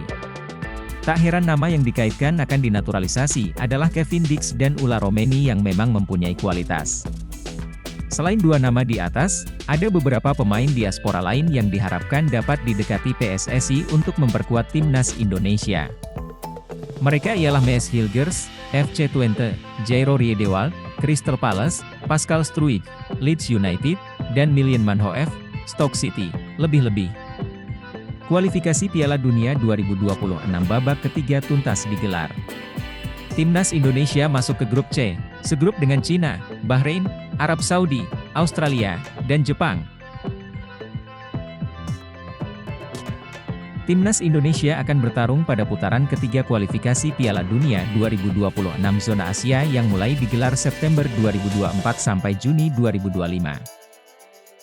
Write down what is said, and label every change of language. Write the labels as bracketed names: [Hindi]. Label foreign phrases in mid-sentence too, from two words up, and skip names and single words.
[Indonesian] Tak heran nama yang dikaitkan akan dinaturalisasi adalah Kevin Dix dan Ular Romeni yang memang mempunyai kualitas. Selain dua nama di atas, ada beberapa pemain diaspora lain yang diharapkan dapat didekati PSSI untuk memperkuat timnas Indonesia. Mereka ialah Mees Hilgers, FC Twente, Jairo Riedewald, Crystal Palace, Pascal Struijk, Leeds United, dan Milian Manhoef, Stoke City, lebih-lebih. Kualifikasi Piala Dunia 2026 babak ketiga tuntas digelar. Timnas Indonesia masuk ke grup C, segrup dengan Cina, Bahrain, Arab Saudi, Australia, dan Jepang. Timnas Indonesia akan bertarung pada putaran ketiga kualifikasi Piala Dunia 2026 zona Asia yang mulai digelar September 2024 sampai Juni 2025.